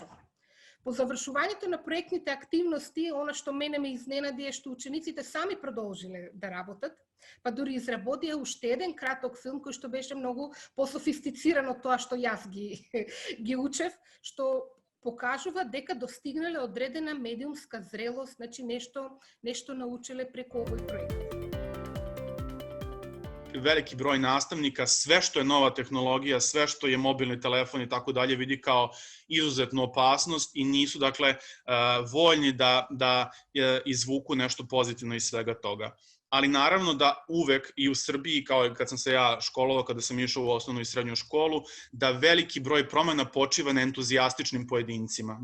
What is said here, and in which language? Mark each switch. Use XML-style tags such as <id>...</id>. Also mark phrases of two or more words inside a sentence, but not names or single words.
<mk>По завршувањето на проектните активности, она што мене ме изненади е што учениците сами продолжиле да работат, па дури изработија уште еден краток филм кој што беше многу пософистициран од тоа што јас ги учев, што покажува дека достигнале одредена медиумска зрелост, значи нешто научиле преку овој проект.</mk> <sr>Veliki broj nastavnika sve što je nova tehnologija, sve što je mobilni telefon i tako dalje vidi kao izuzetnu opasnost i nisu dakle voljni da izvuku nešto pozitivno iz svega toga. Ali naravno da uvek i u Srbiji, kao i kad sam se ja školovao, kada sam išao u osnovnu i srednju školu, da veliki broj promena počiva na entuzijastičnim pojedincima.</sr>